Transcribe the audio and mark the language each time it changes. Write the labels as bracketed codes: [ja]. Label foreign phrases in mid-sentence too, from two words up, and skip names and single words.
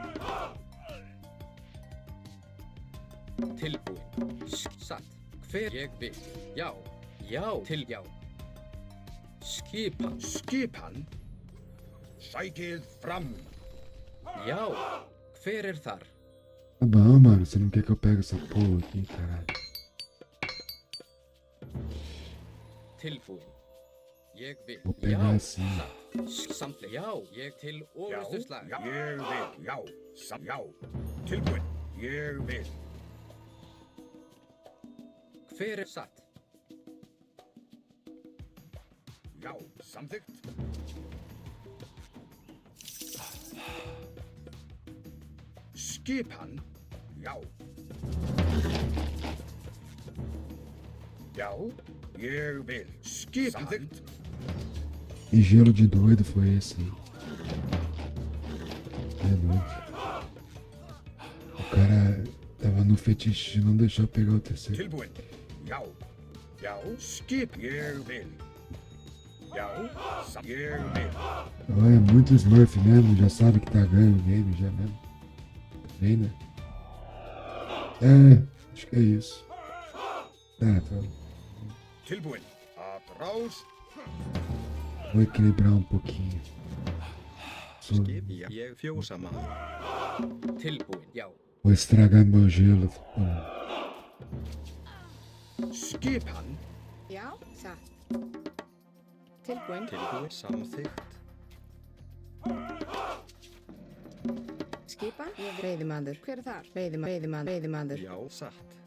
[is] Tilbúin. Satt. Hver ég vil. Já. Já. Til já. Skipan. Skipan. Sækið fram. Já. Hver er þar? [pt] Tá bom, mano. Você não quer que eu pegue essa porra aqui, caralho. [is] Tilbúin. Ég vil. [pt] Vou pegar [is] Já. [pt] assim. [is] Satt. Samþykkt. Já. Ég til Já. orustuslag. Já. Ég vil. Já. Já. Tilbúin. Ég vil. Hver er satt? Já. Samþykkt. Skipan. Já. Já. Ég vil. Skipan. Samþykkt. [pt] Que gelo de doido foi esse aí? É doido. O cara tava no fetiche de não deixar eu pegar o terceiro. [is] Tilbúin. Já. Já. Skip. Ég vil. Já. Ég vil. [pt] Olha, é muito Smurf mesmo, já sabe que tá ganhando o game já mesmo. Bem, né? É, acho que é isso. Tá. [is] Tilbúin. Atrás. [pt] Vou equilibrar um pouquinho. [is] Skip. Já. Ég fjósamaður. Tilbúin. Já. [pt] Vou estragar meu gelo. [is] Skipan. Já, satt. Tilbúin. Tilbúin. Samþykkt. Skipan, ég veiðimaður. Hver er þar? Veiðimaður. Já. Satt.